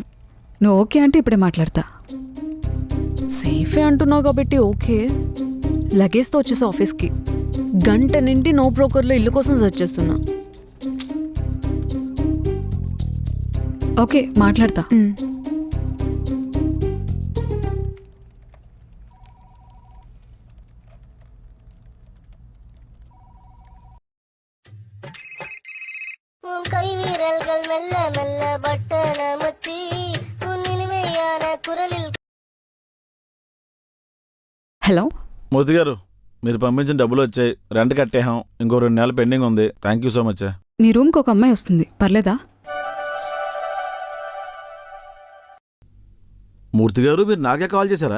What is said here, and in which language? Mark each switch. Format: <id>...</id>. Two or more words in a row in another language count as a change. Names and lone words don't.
<te>నువ్వు ఓకే అంటే ఇప్పుడే మాట్లాడతా. సేఫే అంటున్నావు కాబట్టి ఓకే. లగేజ్తో వచ్చేసా ఆఫీస్కి. గంట నిండి నో బ్రోకర్లో ఇల్లు కోసం సెర్చ్ చేస్తున్నా. ఓకే, మాట్లాడతా.</te> <ta>கை வீரல்கள் மெல்ல மெல்ல பட்டனமுத்தி உன் இனிமையான குரலில்.</ta> <te>హలో మూర్తి గారు, మీరు పంపించిన డబ్బులు వచ్చాయి, రెంట్ కట్టేహాం, ఇంకో 2 నెలలు పెండింగ్ ఉంది.</te> <en>thank you so much.</en> <te>నీ రూమ్కి ఒక అమ్మాయి వస్తుంది, పర్లేదా? మూర్తి గారు, మీరు నాకే కాల్ చేశారా?</te>